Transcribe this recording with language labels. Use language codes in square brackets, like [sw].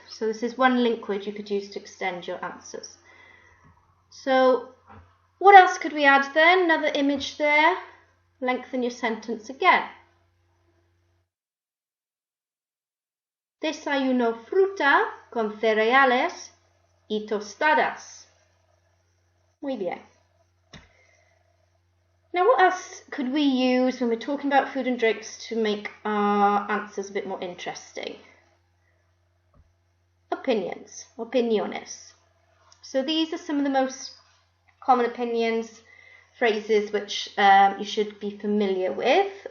[en] So this is one link word you could use to extend your answers. So what else could we add then? Another image there. Lengthen your sentence again. [es] Desayuno fruta con cereales y tostadas. Muy bien. [en] Now what else could we use when we're talking about food and drinks to make our answers a bit more interesting? Opinions, opiniones. So these are some of the most common opinions, phrases which you should be familiar with.